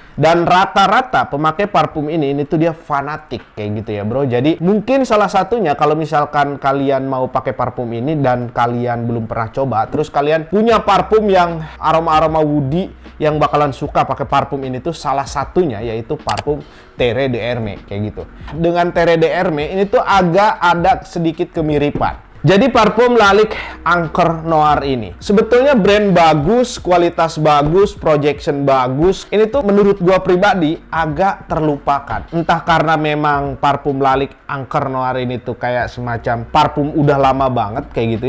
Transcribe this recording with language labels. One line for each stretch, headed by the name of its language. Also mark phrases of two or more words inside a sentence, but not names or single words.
Indonesian: Dan rata-rata pemakai parfum ini tuh dia fanatik kayak gitu ya bro. Jadi mungkin salah satunya kalau misalkan kalian mau pakai parfum ini dan kalian belum pernah coba, terus kalian punya parfum yang aroma-aroma woody yang bakalan suka pakai parfum ini tuh salah satunya yaitu parfum Terre d'Hermès kayak gitu. Dengan Terre d'Hermès ini tuh agak ada sedikit kemiripan. Jadi parfum Lalique Encre Noire ini sebetulnya brand bagus, kualitas bagus, projection bagus. Ini tuh menurut gua pribadi agak terlupakan. Entah karena memang parfum Lalique Encre Noire ini tuh kayak semacam parfum udah lama banget kayak gitu ya.